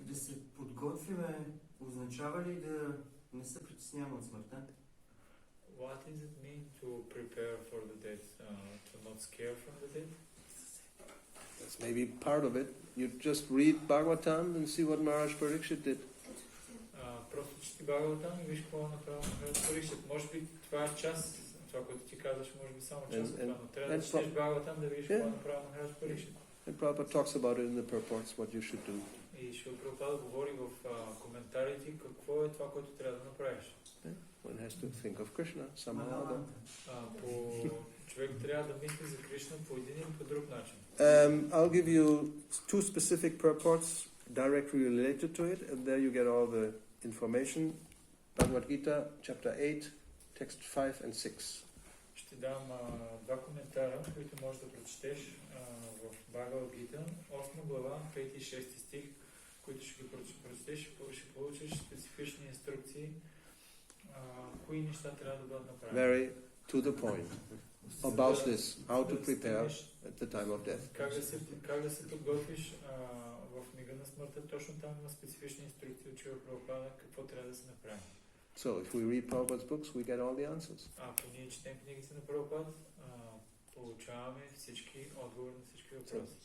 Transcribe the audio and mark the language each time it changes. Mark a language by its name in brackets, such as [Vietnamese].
[Bulgarian] Да се подготвяме означава ли да не се притесняваме от смъртта? [English] What does it mean to prepare for the death? To not scare from the death? That's maybe part of it. You just read Bhagavatam and see what Maharaj Parikshit did. [Bulgarian] Просто чети Бхагаватам и виж какво направо Махарадж Парикшит. Може би това е част, това, което ти казваш, може би само част от това, но трябва да четеш Бхагаватам да видиш какво направо Махарадж Парикшит. [English] And Prabhupada talks about it in the purports, what you should do. [Bulgarian] И Шрила Прабхупада говори в коментарите какво е това, което трябва да направиш. [English] One has to think of Krishna somehow or other. [Bulgarian] Човек трябва да мисли за Кришна по един или по друг начин. [English] I'll give you two specific purports directly related to it, and there you get all the information. Bhagavad Gita, chapter 8, text 5 and 6. [Bulgarian] Ще дам два коментара, които можеш да прочетеш в Бхагавад Гита, 8 глава, 5 и 6 стих, които ще ги прочетеш, ще получиш специфични инструкции, кои неща трябва да бъдат направени. [English] Very to the point about this, how to prepare at the time of death. [Bulgarian] Как да се подготвиш в мига на смъртта, точно там има специфични инструкции от Шрила Прабхупада, какво трябва да се направи. [English] So if we read Prabhupada's books, we get all the answers. [Bulgarian] Ако ние четем книгите на Прабхупад, получаваме всички отговори на всички въпроси.